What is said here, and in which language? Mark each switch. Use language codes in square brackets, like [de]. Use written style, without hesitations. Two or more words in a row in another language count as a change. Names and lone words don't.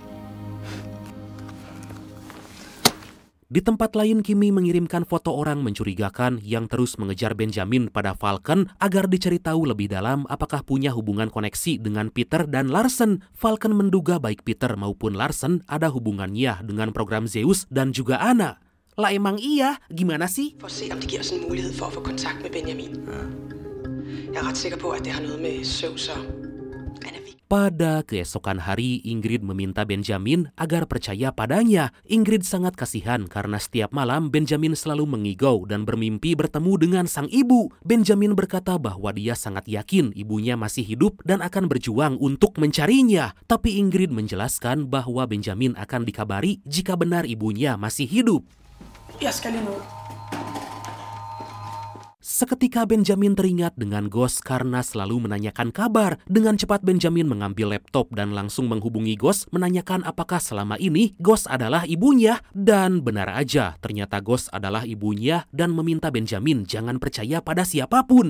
[id] Di tempat lain, Kimi mengirimkan foto orang mencurigakan yang terus mengejar Benjamin pada Falcon agar dicari tahu lebih dalam apakah punya hubungan koneksi dengan Peter dan Larsen. Falcon menduga baik Peter maupun Larsen ada hubungannya dengan program Zeus dan juga Anna. Lah emang iya, gimana sih? [da] For at se, om det giver os en mulighed for at få kontakt med Benjamin. Jeg er ret sikker på, at det har noget med Zeus og Anna. [id] Pada keesokan hari, Ingrid meminta Benjamin agar percaya padanya. Ingrid sangat kasihan karena setiap malam Benjamin selalu mengigau dan bermimpi bertemu dengan sang ibu. Benjamin berkata bahwa dia sangat yakin ibunya masih hidup dan akan berjuang untuk mencarinya. Tapi Ingrid menjelaskan bahwa Benjamin akan dikabari jika benar ibunya masih hidup. [da] Jeg skal lige nå. [id] Seketika Benjamin teringat dengan Ghost karena selalu menanyakan kabar. Dengan cepat Benjamin mengambil laptop dan langsung menghubungi Ghost menanyakan apakah selama ini Ghost adalah ibunya. Dan benar aja, ternyata Ghost adalah ibunya dan meminta Benjamin jangan percaya pada siapapun.